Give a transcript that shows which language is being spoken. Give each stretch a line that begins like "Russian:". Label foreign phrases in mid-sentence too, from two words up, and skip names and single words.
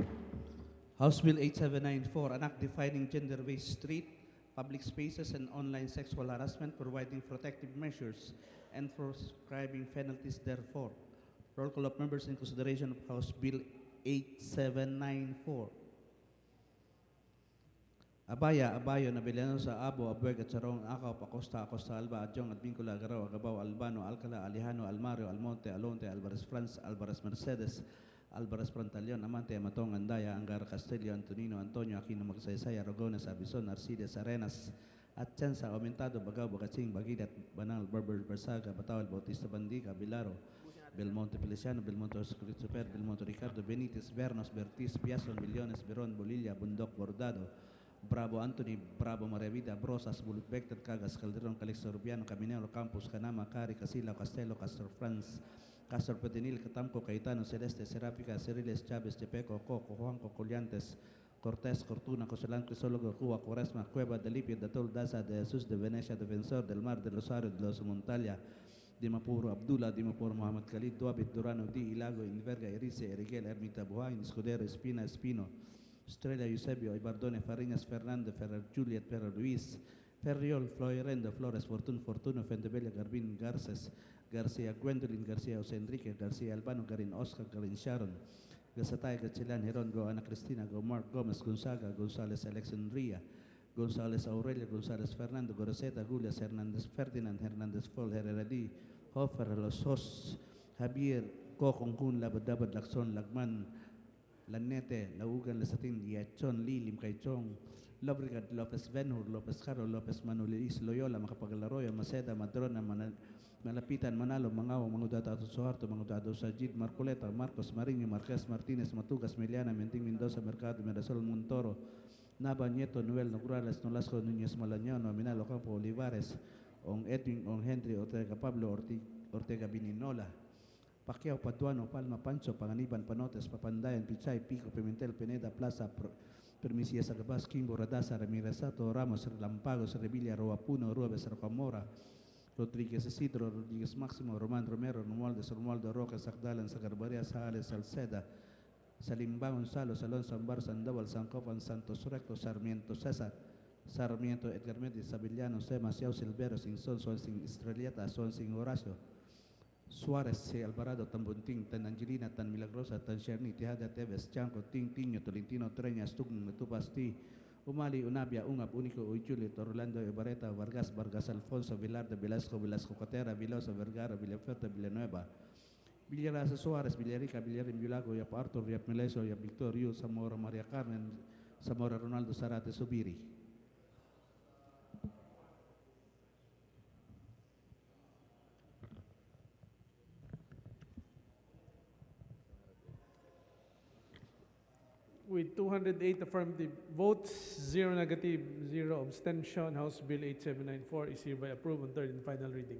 English: House Bill 8794, an act defining gender-based street, public spaces, and online sexual harassment, providing protective measures and prescribing penalties therefore. Roll call of members in consideration of House Bill 8794. Abaya, Abayo, Nabiliano sa Abo, Abueg at Sarong, Akaw, Acosta, Acosta, Alba, Adjong, at Vincula, Agaraw, Agabaw, Albano, Alcala, Alejano, Almario, Almonte, Alonte, Alvarez France, Alvarez Mercedes, Alvarez Prantalion, Amante, Amatong, Andaya, Angara Castillo, Antonino, Antonio, Aquino, Magsaysay, Aragones, Abison, Arcides, Arenas, Atienza, Aumentado, Bagaw, Bagatsing, Bagidat, Banal, Berber, Bersaga, Batawal, Bautista Bandica, Bilaro, Belmonte Feliciano, Belmonte Super, Belmonte Ricardo, Benitez, Bernos, Bertis, Piason, Millones, Beron, Bolilla, Bundok, Bordado, Bravo Anthony, Bravo Marevida, Brosas, Bulutbected, Cagas, Calderon, Calixto Rubiano, Caminero, Campos, Canama, Cari, Casila, Castelo, Castor France, Castor Petenil, Catamco, Caetano, Celeste, Serapica, Ceriles, Chávez, Chepeco, Coco, Juanco, Coliantes, Cortés, Cortuna, Cosalán, Crisólogo, Cuba, Cuaresma, Cueva, Delipio, Datol, Daza, de Jesús, de Venecia, Defensor del Mar, de Rosario, de los Montalia, Dimapuro, Abdullah, Dimapuro, Mohamed Khalid, Duabit, Durano, Di, Ilago, Inverga, Erice, Eriguel, Ermita, Buhain, Escudero, Espina, Espino, Estrella, Eusebio, Ibardone, Fariñas, Fernando, Ferrer, Juliet, Ferrer, Luis, Ferriol, Floirendo, Flores, Fortuno, Fentebella, Garbin, Garces, García, Gwendolyn, García, José Enrique, García, Albano, Garin, Oscar, Garin, Sharon, Gasatay, Gachilan, Heron, Go, Ana Cristina, Go, Mark, Gomez, Gonzaga, González, Alexandria, González, Aurelio, González, Fernando, Goroseta, Gulias, Hernández, Ferdinand, Hernández, Fol, Herreradi, Hofer, Los Hos, Javier, Kokongkun, Labadabad, Lacson, Lagman, Lanete, Laugan, Lasatin, Yachon, Lilim, Kaichong, Lobrigad, Lopez Venur, Lopez Caro, Lopez Manulis, Loyola, Macapagalaroyo, Maceda, Madrona, Malapitan, Manalo, Mangaw, Mangudata, Suharto, Mangudado, Sajid, Marcoleta, Marcos, Mariño, Marquez, Martinez, Matugas, Meliana, Menting, Mendoza, Mercado, Mirasol, Montoro, Nava, Nieto, Noel, Nograles, Nolasco, Núñez, Malañón, Aminalo, Campo, Olivares, Ong Edwin, Ong Henry, Ortega, Pablo, Ortega, Bininola, Pacquiao, Paduano, Palma, Pancho, Panganiban, Panotes, Papandayan, Pichay, Pico, Pimentel, Pineda, Plaza, Permisia, Sagabas, Kimbo, Radasa, Ramirez, Sato, Ramos, Lampagos, Revilla, Roapuno, Ruebes, Rocamora, Rodríguez Isidro, Rodríguez Máximo, Román Romero, Romualdo Roque, Sagdalan, Sagarbaria, Sales, Salceda, Salimbán, Gonzalo, Salón, Sambar, Sandoval, Sancopan, Santos Recto, Sarmiento César, Sarmiento, Edgar Méndez, Sabillano, Sema, Ciao, Silvero, Sinson, Swansing, Estrelleta, Swansing, Horacio, Suárez, C. Alvarado, Tan Bunting, Tan Angelina, Tan Milagrosa, Tan Cherny, Tejada, Teves, Chanco, Ting, Tiño, Tolentino, Treñas, Tugn, Tupasti, Umali, Unabia, Ungap, Único, Uyulit, Orlando, Ibarreta, Vargas, Vargas, Alfonso, Vilar de Velasco, Velasco Catera, Vilosa, Vergara, Villafuerte, Villanueva, Villarasa, Suárez, Villarica, Villarin, Vilago, Yap Arthur, Yap Meleso, Yap Victorio, Zamora, María Carmen, Zamora, Ronaldo, Zarate, Subiri. With 208 affirmative votes, 0 negative, 0 abstention, House Bill 8794 is hereby approved on third and final reading.